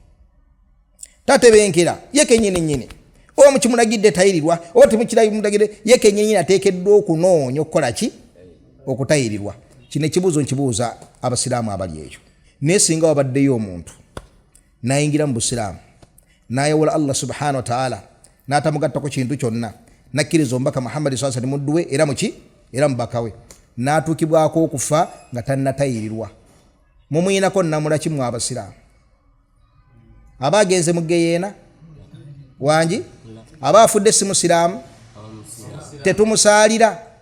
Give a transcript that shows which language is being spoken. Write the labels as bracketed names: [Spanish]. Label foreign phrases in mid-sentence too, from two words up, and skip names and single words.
[Ganda] Tatebenkera ye kennyini oba mukimulagidde tayirirwa oba temukiragidde ye kennyini ateekeddwa okunoonya okukola ki? Okutayirirwa. Kino ekibuuzo nkibuuza abasiraamu abali eyo. Naye singa wabaddeyo omuntu n'ayingira mu busiraamu n'ayawula Allah [Arabic] سبحانه وتعالى [Ganda] n'atamugattako kintu kyonna n'akkiriza omubaka Muhammad [Arabic] صلى الله عليه وسلم [Ganda] muddu we era muki? Era mubaka we, n'atuukibwako okufa nga tannatayirirwa, mumuyinako nnamula ki mu abasiraamu? Aba agenze mu geyeena wangi? Aba afudde si musiraamu? Tetumusaalira?